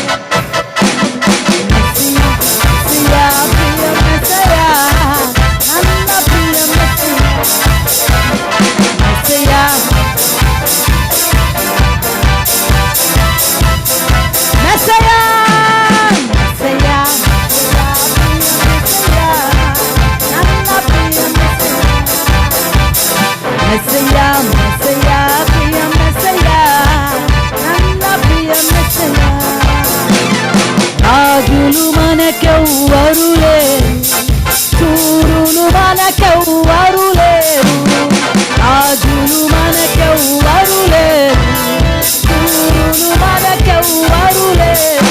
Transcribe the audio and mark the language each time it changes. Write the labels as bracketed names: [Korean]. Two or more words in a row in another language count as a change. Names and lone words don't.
[Kannada] ಮೆಸ್ಸಿಯ ಪ್ರಿಯ ಮೆಸ್ಸಿಯ, ನನ್ನ ಪ್ರಿಯ ಮೆಸ್ಸಿಯ, ಮೆಸ್ಸಿಯ ಮೆಸ್ಸಿಯ ಮೆಸ್ಸಿಯ ನನ್ನ ಪ್ರಿಯ ಮೆಸ್ಸಿಯ, ಮೆಸ್ಸಿಯ ಪ್ರಿಯ ಮೆಸ್ಸಿಯ, ನನ್ನ ప్రియ మెస్సియ. [Telugu] రాజులు మనకెవ్వరు లేరు, శూరులు మనకెవ్వరు లేరు, రాజులు మనకెవ్వరు లేరు, శూరులు మనకెవ్వరు లేరు.